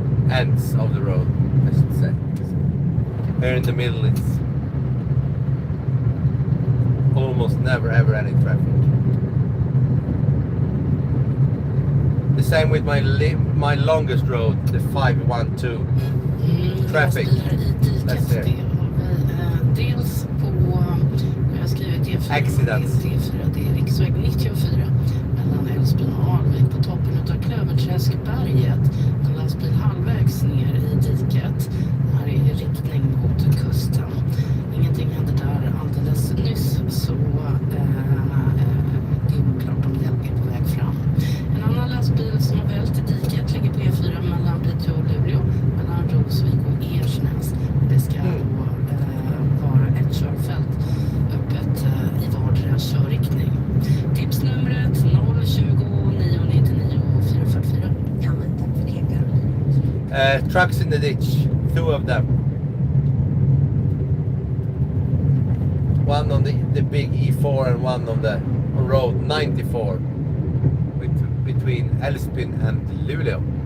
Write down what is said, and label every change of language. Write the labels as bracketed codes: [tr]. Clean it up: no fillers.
[en] Ends of the road, I should say. Here in the middle it's almost never ever any traffic. The same with my longest road, the 512. Traffic Let's hear. [sv] Det har vi dels på, jag har skrivit D4, [en] Accidents. [sv] D4, det är riksväg 94 mellan Älvsbyn och Alvik på toppen utav Klöverträskberget. En lastbil halvvägs ner i diket. Här är i riktning mot kusten. Ingenting hände där alldeles nyss, så det är oklart om hjälp är på väg fram. En annan lastbil som har vält i diket ligger på E4 mellan Piteå och Luleå, mellan Rosvik och Ersnäs. Det ska då vara ett körfält öppet i vardera körriktning. Tipsnumret 020 999 444. Ja, men tack för det, Caroline. [en] Trucks in the ditch, two of them. One on the big E4 and one on road 94 between Älvsbyn and Luleå.